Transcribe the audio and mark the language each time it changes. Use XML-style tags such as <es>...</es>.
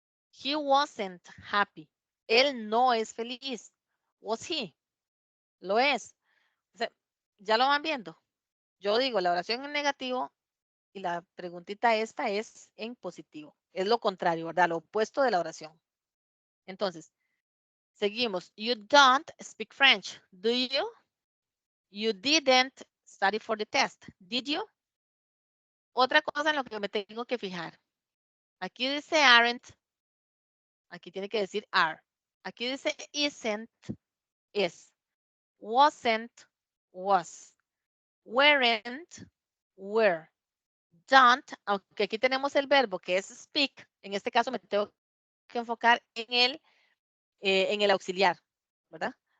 <en>He wasn't happy.</en> <es>Él no es feliz.</es> <en>Was he?</en> <es>Lo es. O sea, ya lo van viendo. Yo digo la oración en negativo y la preguntita esta es en positivo. Es lo contrario, ¿verdad? Lo opuesto de la oración. Entonces, seguimos.</es> <en>You don't speak French, do you? You didn't study for the test, did you?</en> <es>Otra cosa en lo que me tengo que fijar. Aquí dice aren't. Aquí tiene que decir are. Aquí dice isn't, is. Wasn't, was. Weren't, were. Don't, aunque aquí tenemos el verbo que es speak, en este caso me tengo que enfocar en el auxiliar, ¿verdad?</es>